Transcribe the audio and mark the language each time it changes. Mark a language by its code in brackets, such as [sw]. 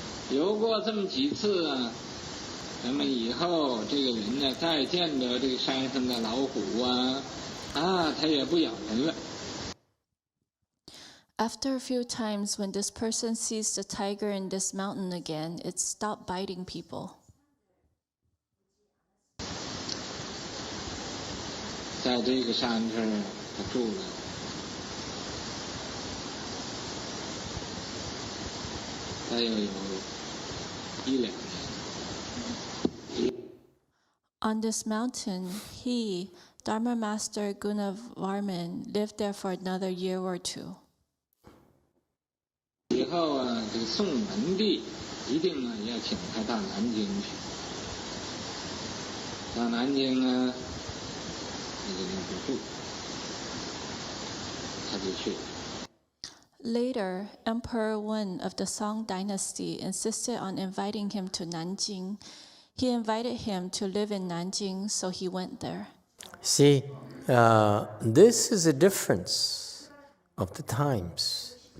[zh] 游过这么几次啊，咱们以后这个人呢，再见到这个山上的老虎啊，他也不咬人了。 [en] After a few times, when this person sees the tiger in this mountain again, it stopped biting people. [zh] 在这个山上，他住了，大约有1-2年。 [en] On this mountain, he, Dharma Master Gunavarman, lived there for another year or 2. [zh] 以后啊，这个宋文帝一定啊要请他到南京去。到南京啊，那个不住，他就去了。 [en] Later, Emperor Wen of the Song dynasty insisted on inviting him to Nanjing. He invited him to live in Nanjing, so he went there. See, this is a difference of the times.